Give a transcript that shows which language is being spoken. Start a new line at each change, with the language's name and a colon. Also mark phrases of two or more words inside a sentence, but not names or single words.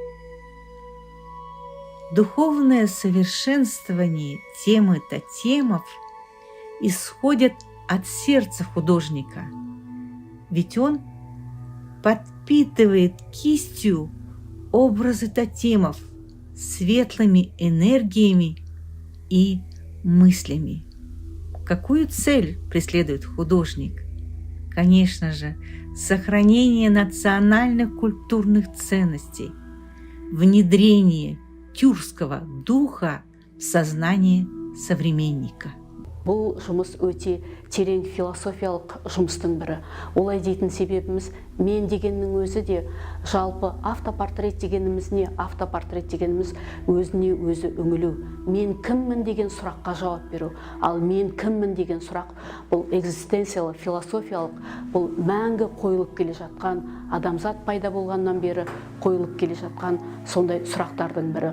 Russian: Духовное совершенствование темы тотемов исходит от сердца художника, ведь он подпитывает кистью образы тотемов светлыми энергиями и мыслями. Какую цель преследует художник? Конечно же, сохранение национальных культурных ценностей, внедрение тюркского духа в сознание современника.
Kazakh: Бұл жұмыс өте терең философиялық жұмыстың бірі. Олай дейтін себебіміз, мен дегеннің өзі де жалпы автопортрет дегеніміз не? Автопортрет дегеніміз өзіне өзі үңілу. Мен кіммін деген сұраққа жауап беру. Ал мен кіммін деген сұрақ бұл экзистенциялық, философиялық, бұл мәңгі қойылып келе жатқан, адамзат пайда болғаннан бері қойылып келе жатқан сондай сұрақтардың бірі.